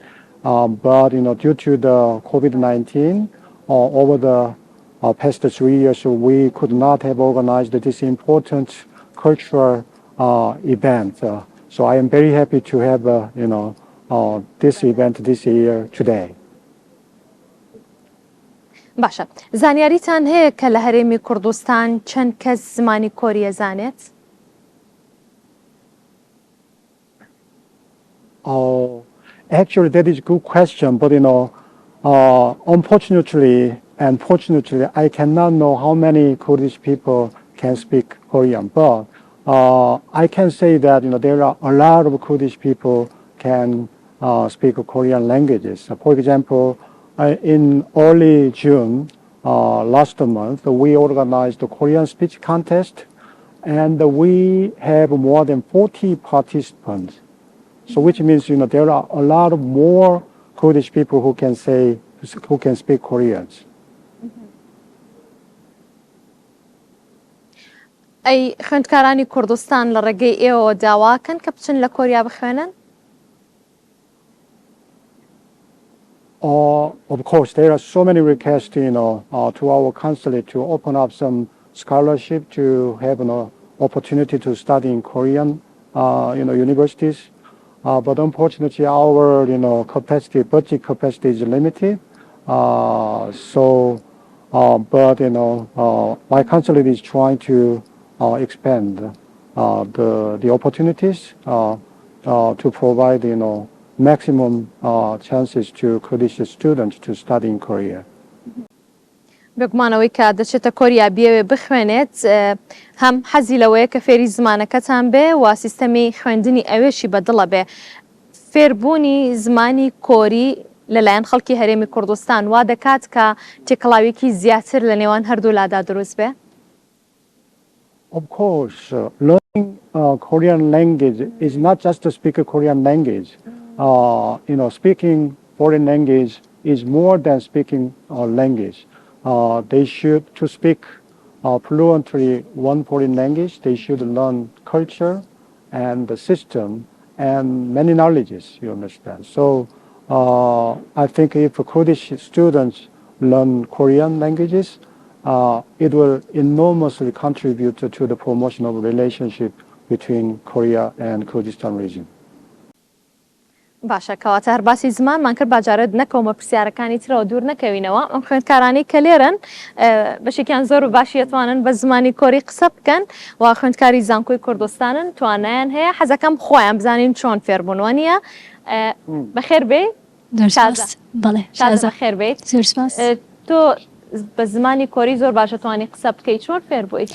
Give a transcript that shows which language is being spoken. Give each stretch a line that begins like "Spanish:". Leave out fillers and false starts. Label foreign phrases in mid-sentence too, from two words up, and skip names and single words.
English: But, due to the COVID-19, over the past 3 years, we could not have organized this important cultural event. So I am very happy to have, this event this year today.
Central Kurdish: باشە، زانیاریتان هەیە کە لە هەرێمی کوردستان چەند کەس زمانی کۆری ئەزانێت؟
English: Actually, that is a good question, but unfortunately and fortunately, I cannot know how many Kurdish people can speak Korean. But I can say that there are a lot of Kurdish people can speak Korean languages. For example, in early June last month, we organized the Korean speech contest, and we have more than 40 participants. So which means, there are a lot of more Kurdish people who can speak Korean.
Central Kurdish: ئەی خوێندکارانی کوردستان لە ڕێگەی ئێوە داواکەن کە بچن لە کۆریا بخوێنن؟
English: Of course, there are so many requests, to our consulate to open up some scholarship to have an opportunity to study in Korean, universities. But unfortunately, our, budget capacity is limited. But, my consulate is trying to expand the opportunities to provide, maximum chances to Kurdish students to study in Korea.
Central Kurdish: بێگومانەوەی کە دەچێتە کۆریا بێوێ بخوێنێت هەم حەزی لەوەیە کە فێری زمانەکەتان بێ و سیستەمی خوێندنی ئەوێشی بەدڵە بێ. فێربوونی زمانی کۆری لەلایەن خەڵکی هەرێمی کوردستان وا دەکات کە تێکەڵاوێکی زیاتر لە نێوان هەردوو لادا دروست بێ؟
English: Of course, learning Korean language is not just to speak a Korean language. Speaking foreign language is more than speaking language. They should, to speak fluently one foreign language, they should learn culture and the system and many knowledges, you understand. So I think if Kurdish students learn Korean languages, it will enormously contribute to the promotion of relationship between Korea and Kurdistan region.
Central Kurdish: باشە کەواتە هەر باسی زمانمان کرد باجارە نەکەومە پرسیارەکانی ترەوە دوور نەکەوینەوە ئەم خوێندکارانی کە لێرن بەشێکیان زۆر و باشی ئەتوانن بە زمانی کۆری قسە بکەن و خوێندکاری زانکۆی کوردستانن توانایان هەیە حەزەکەم خۆیان بزانین چۆن فێربوونەوە نیە بەخێر بێ بەخێر بێت تۆ بە زمانی کۆری زۆر باشە توانی قسە بکەیت چۆن فێر بوویت؟